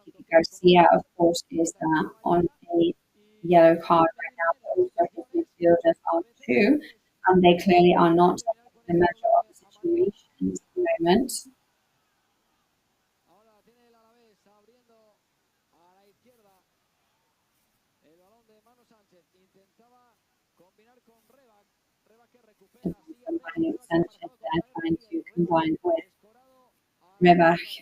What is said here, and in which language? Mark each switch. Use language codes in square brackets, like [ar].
[en] Garcia, of course, is on a yellow card right now, but also his midfielders are too, and they clearly are not taking the measure of the situation at the moment. [es] Ahora tiene el Alavés abriendo a la izquierda. El balón de Manu Sánchez intentaba combinar con Rebac. Rebac que recupera. [en] Sanchez there trying to combine with Rebac.